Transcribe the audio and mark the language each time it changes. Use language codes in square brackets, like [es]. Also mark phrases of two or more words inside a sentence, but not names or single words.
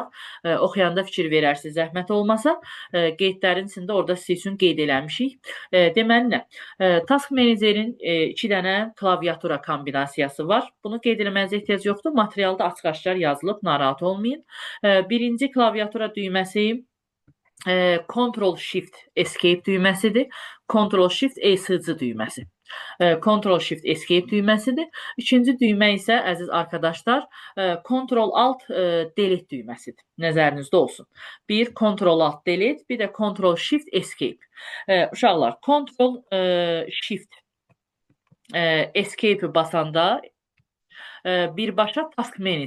[az] Oxuyanda fikir verərsiniz, zəhmət olmasa. Qeydlərin içində orada siz üçün qeyd eləmişik. Deməli nə? Task Managerin 2 dənə klaviatura kombinasiyası var. Bunu qeyd eləmənizə ehtiyac yoxdur. Materialda açıq-aşkar yazılıb, narahat olmayın. Birinci klaviatura düyməsi Ctrl-Shift Escape düyməsidir. Ctrl-Shift-ESC düyməsi. Ctrl-Shift-Escape düyməsidir. İkinci düymə isə, əziz arkadaşlar, Ctrl-Alt-Delete düyməsidir. Nəzərinizdə olsun. Bir Ctrl-Alt-Delete, bir də Ctrl-Shift-Escape. Uşaqlar, Ctrl-Shift-Escape basanda birbaşa Task Manager açılır.